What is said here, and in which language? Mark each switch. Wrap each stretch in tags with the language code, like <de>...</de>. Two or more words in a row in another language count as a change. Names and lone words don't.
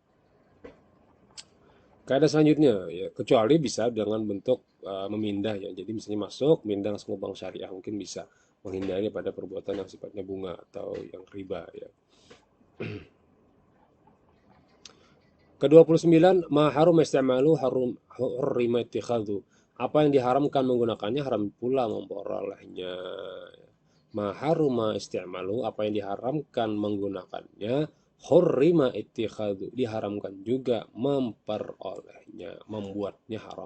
<id>Kaidah selanjutnya ya kecuali bisa dengan bentuk memindah ya. Jadi misalnya masuk, mindah langsung ke bank syariah mungkin bisa menghindari pada perbuatan yang sifatnya bunga atau yang riba ya.</id> <ar>Ke-29 ma harum istimalu harum hurrima ittikhadhu.</ar> <id>Apa yang diharamkan menggunakannya haram pula memperolehnya.</id> <ar>Ma haruma istimalu</ar> <id>apa yang diharamkan menggunakannya</id> <ar>hurrima ittikhadhu</ar> <id>diharamkan juga memperolehnya, membuatnya haram.</id>